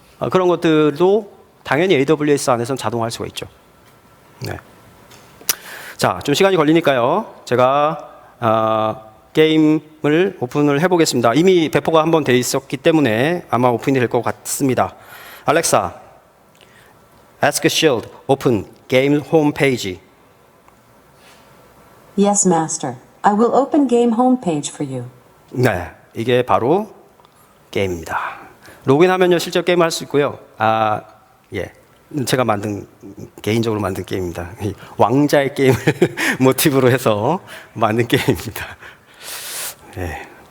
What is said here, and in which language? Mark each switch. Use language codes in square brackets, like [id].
[ko] 그런 것들도 당연히 AWS 안에서는 자동화할 수가 있죠. 네. 자, 좀 시간이 걸리니까요. 제가 게임을 오픈을 해보겠습니다. 이미 배포가 한번 돼 있었기 때문에 아마 오픈이 될 것 같습니다. [en] 알렉사, Ask Shield, open game homepage. Yes, Master. I will open game homepage for you. [ko] 네, 이게 바로 게임입니다. 로그인하면요, 실제 게임을 할 수 있고요. 예, 제가 개인적으로 만든 게임입니다. 왕자의 게임을 모티브로 해서 만든 게임입니다. 네.